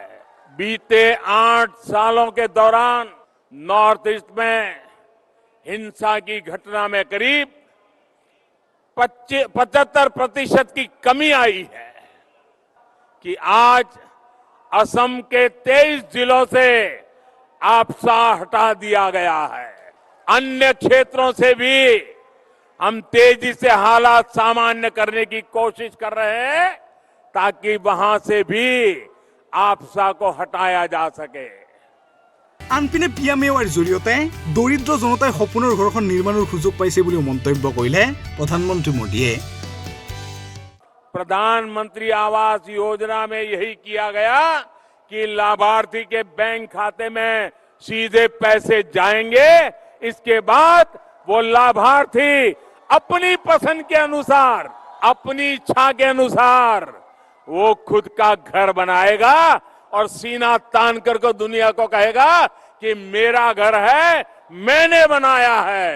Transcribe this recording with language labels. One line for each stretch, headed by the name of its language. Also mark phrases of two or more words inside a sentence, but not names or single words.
Hindi: बीते 8 सालों के दौरान
English: North East
Hindi: में हिंसा की घटना में करीब 75% की कमी आई है कि आज असम के 23 जिलों से आपसा हटा दिया गया है। अन्य क्षेत्रों से भी हम तेजी से हालात सामान्य करने की कोशिश कर रहे हैं ताकि वहां से भी आपसा को हटाया जा सके।
Assamese: আনপিনে পিএমএৰ জৰিয়তে দৰিদ্ৰ জনতাই সপোনৰ ঘৰখন নিৰ্মাণৰ সুযোগ পাইছে বুলি মন্তব্য কৰিলে প্ৰধানমন্ত্ৰী মোদীয়ে।
Hindi: प्रधानमंत्री आवास योजना में यही किया गया कि लाभार्थी के बैंक खाते में सीधे पैसे जाएंगे। इसके बाद वो लाभार्थी अपनी पसंद के अनुसार, अपनी इच्छा के अनुसार वो खुद का घर बनाएगा और सीना तान कर को दुनिया को कहेगा कि मेरा घर है, मैंने बनाया है।